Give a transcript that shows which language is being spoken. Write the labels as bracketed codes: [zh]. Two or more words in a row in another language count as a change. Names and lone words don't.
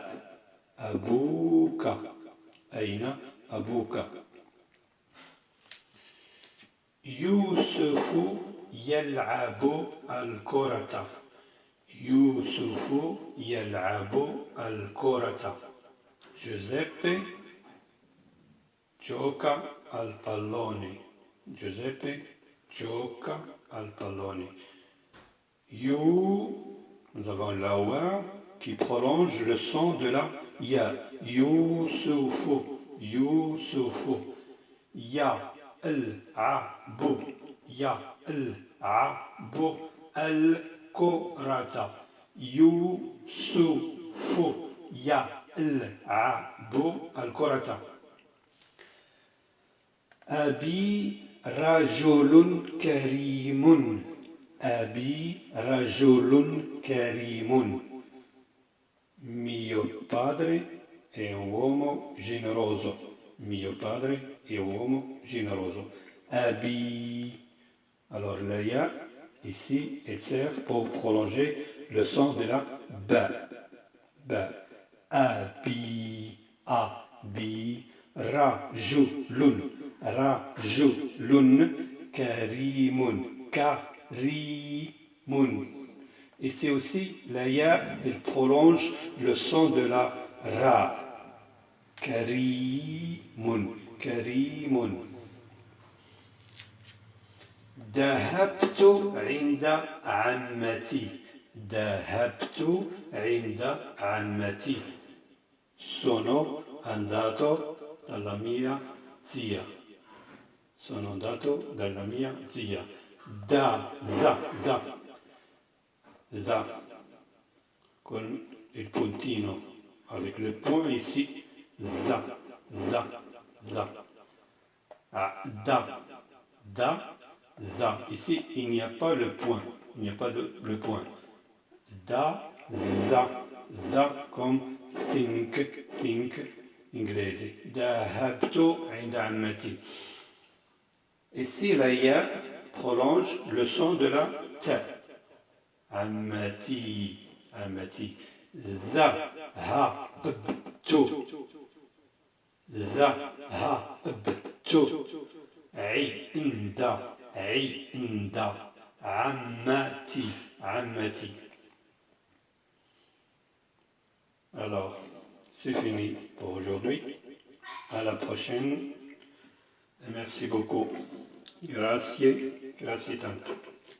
[ar] أبوك. أين أبوك. يوسف يلعب الكرة. يوسف يلعب الكرة. [it] Giuseppe gioca al pallone. Giuseppe gioca pantaloni. [fr] Nous avons la wa qui prolonge le son de la ya. [ar] Yusufu, Yusufu. يلعب، يلعب الكرة. يوسف، يلعب الكرة. أبي رجل كريم. أبي رجل كريم. [it] Mio padre è un uomo generoso. Mio padre è un uomo generoso. [ar] Abi. [fr] Alors le ya, ici, il sert pour prolonger le son de la ba. [ar] Ba. Abi. Abi. رجل. رجل. كريم. كريم. [fr] Ici aussi, la ya, il prolonge le son de la ra. [ar] كريم، كريم. ذهبت عند عمتي. ذهبت عند عمتي. [it] Sono andato dalla mia zia. Sono andato dalla mia zia. [ar] Da, za. Da, [it] con il puntino, [fr] avec le point ici, [ar] za. Ah, da, za. [fr] Ici, il n'y a pas le point, il n'y a pas le point. [ar] Da, za, [fr] comme think, [it] inglese. [ar] ذهبت عند عمتي. [fr] Ici, la ya prolonge le son de la ta. [ar] عمتي، عمتي. ذهبت. ذهبت. عند. عمتي، عمتي. [fr] Alors, c'est fini pour aujourd'hui. À la prochaine. Et merci beaucoup. [it] Grazie tanto.